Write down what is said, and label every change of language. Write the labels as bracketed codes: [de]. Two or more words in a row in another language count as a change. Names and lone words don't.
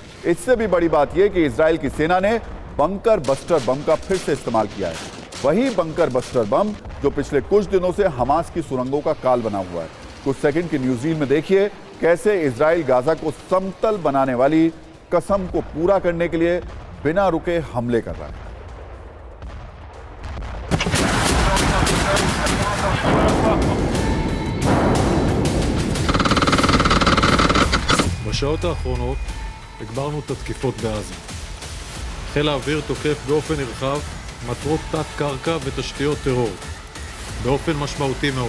[hi] इससे भी बड़ी बात यह कि इजराइल की सेना ने बंकर बस्टर बम का फिर से इस्तेमाल किया है। वही बंकर बस्टर बम जो पिछले कुछ दिनों से हमास की सुरंगों का काल बना हुआ है। कुछ सेकंड की न्यूज़ रील में देखिए कैसे इजराइल गाजा को समतल बनाने वाली कसम को पूरा करने के लिए बिना रुके हमले कर रहा है। [he] בשעות האחרונות הגברנו את התקיפות בעזה. חיל האוויר תוקף באופן נרחב מטרות תת-קרקע ותשתיות טרור באופן משמעותי מאוד.